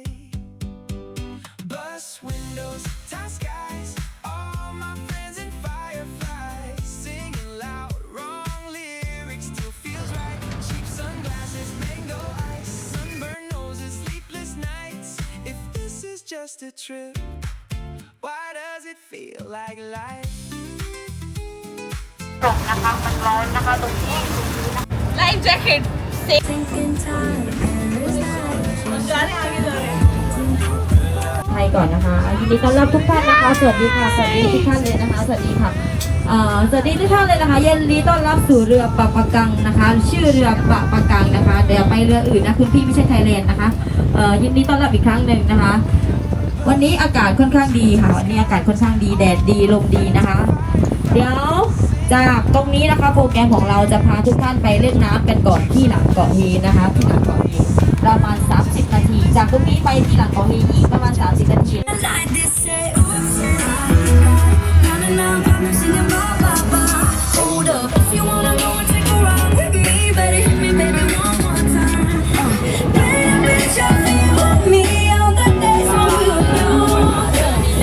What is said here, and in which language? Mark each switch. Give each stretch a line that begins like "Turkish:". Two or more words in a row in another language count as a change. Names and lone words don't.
English: Bus windows, tie skies, all my friends in fireflies singing loud, wrong lyrics still feels right. Cheap sunglasses, mango ice, sunburned noses, sleepless nights. If this is just a trip, why does it feel like life? life jacket से
Thai: ไทยก่อนนะคะยินดีต้อนรับทุกท่านนะคะสวัสดีค่ะสวัสดีทุกท่านเลยนะคะสวัสดีค่ะสวัสดีทุกท่านเลยนะคะยินดีต้ อนรับสู่เรือปะปะกังนะคะชื่อเรือปะปะกังนะคะเดี๋ยวไปเรืออื่นนะคุณพี่ไม่ใช่ไทยแลนด์นะคะยินดีต้อนรับอีกครั้งหนึ่งนะคะวันนี้อากาศค่อนข้างดีค่ะวันนี้อากาศค่อนข้างดีแดดดีลมดีนะคะเดี๋ยวจากตรงนี้นะคะโปรแกรมของเราจะพาทุกท่านไปเล่นน้ำกันก่อนที่หลังเกาะฮีนะคะที่หลังเกาะฮีประมาณ30 นาทีจากตรงนี้ไปที่หลังเกาะฮีอีกประมาณ30 นาที
English: Like this, say, oops, I'm singing blah, blah, blah. Hold up, if you wanna go and take a ride with me, better hit me, baby, one more time. Baby, bitch, I feel with me on the days when we were young.